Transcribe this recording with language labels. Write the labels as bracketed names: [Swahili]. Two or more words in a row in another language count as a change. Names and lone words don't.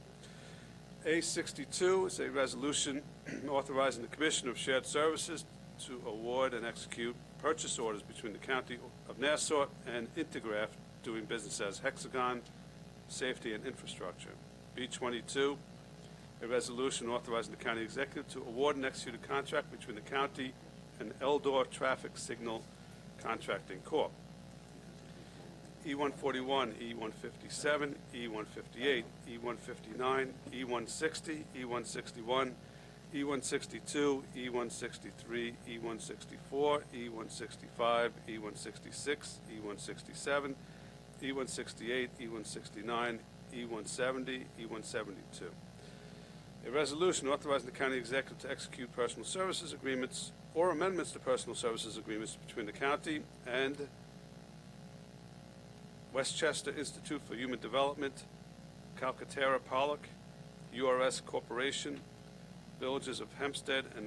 [English] A62 is a resolution authorizing the Commission of Shared Services to award and execute purchase orders between the County of Nassau and Intergraph, doing business as Hexagon Safety and Infrastructure. B22, a resolution authorizing the county executive to award and execute a contract between the county and Eldor Traffic Signal Contracting Corp. E141, E157, E158, E159, E160, E161, E162, E163, E164, E165, E166, E167, E168, E169, E170, E172. A resolution authorizing the county executive to execute personal services agreements or amendments to personal services agreements between the county and Westchester Institute for Human Development, Calcaterra Pollock, URS Corporation, Villages of Hempstead and